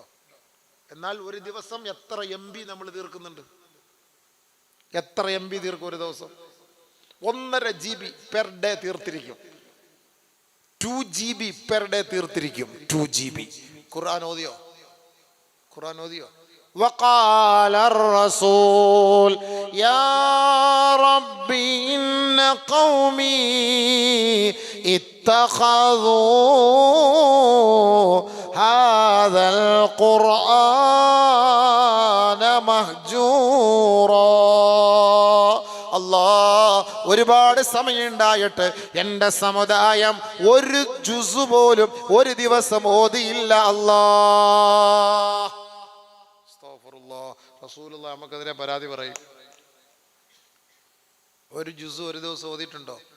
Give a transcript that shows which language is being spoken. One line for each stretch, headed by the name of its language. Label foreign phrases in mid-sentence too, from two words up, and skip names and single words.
Malayalam: എന്നാൽ ഒരു ദിവസം എത്ര MB നമ്മൾ തീർക്കുന്നുണ്ട്? എത്ര MB തീർക്കും ഒരു ദിവസം? 1.5 GB
English: per day
Malayalam: തീർത്തിരിക്കും. 2 GB
English: per day
Malayalam: തീർത്തിരിക്കും. 2 GB. ഖുർആൻ ഓതിയോ? ഖുർആൻ ഓതിയോ?
Arabic: وقال الرسول يا ربي إن قومي اتخذوا هذا القرآن مهجورا.
Malayalam: ഒരുപാട് സമയമുണ്ടായിട്ട് എൻ്റെ സമുദായം ഒരു ജുസ് പോലും ഒരു ദിവസം ഓതിയില്ല. റസൂലുള്ളാഹി നമുക്കെതിരെ പരാതി പറയും. ഒരു ജുസ് ഒരു ദിവസം ഓതിയിട്ടുണ്ടോ?